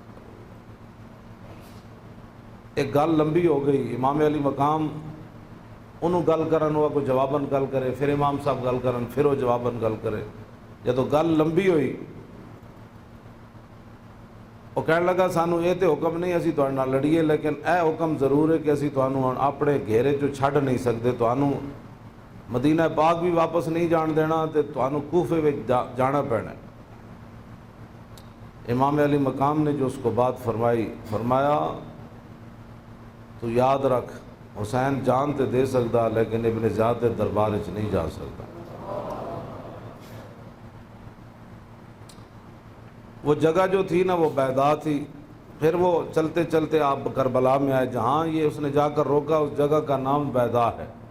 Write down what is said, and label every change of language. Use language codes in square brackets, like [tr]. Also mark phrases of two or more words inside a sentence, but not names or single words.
[pa] ایک گل لمبی ہو گئی، امام علی مقام انہوں گل کرن ہوا کوئی جواباً گل کرے، پھر امام صاحب گل کرن پھر وہ جواباً گل کرے۔ جدو گل لمبی ہوئی وہ کہنے لگا سانو یہ تو حکم نہیں اسی تہاڈے نال لڑیے، لیکن اے حکم ضرور ہے کہ اسی تانوں اپنے گھیرے چوں چھڈ نہیں سکتے، تانوں مدینہ پاک بھی واپس نہیں جان دینا تے تانوں کوفے وچ جانا پینا ہے۔ امام علی مقام نے جو اس کو بات فرمائی، فرمایا تو یاد رکھ حسین جان تے دے سکتا لیکن ابن زیاد کے دربار وچ نہیں جا سکتا۔ [ur] وہ جگہ جو تھی نا وہ بیضا تھی، پھر وہ چلتے چلتے آپ کربلا میں آئے، جہاں یہ اس نے جا کر روکا اس جگہ کا نام بیضا ہے۔